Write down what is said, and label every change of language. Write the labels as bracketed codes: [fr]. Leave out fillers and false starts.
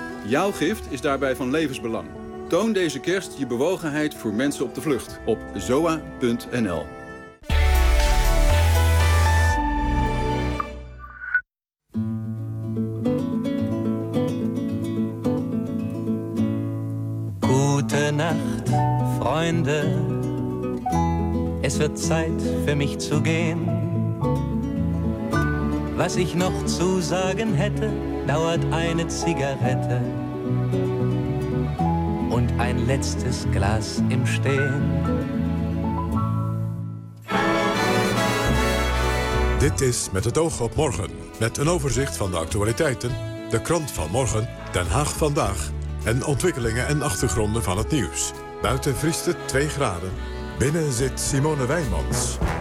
[nl] Jouw gift is daarbij van levensbelang. Toon deze kerst je bewogenheid voor mensen op de vlucht op zoa.nl. Goedenacht, vrienden. [de] Es wird Zeit für mich zu gehen. Was ich noch zu sagen hätte, dauert eine Zigarette und ein letztes Glas im Stehen. [nl] Dit is Met het oog op morgen, met een overzicht van de actualiteiten, de krant van morgen, Den Haag vandaag en ontwikkelingen en achtergronden van het nieuws. Buiten vriest het 2 graden. Binnen zit Simone Wijnmans.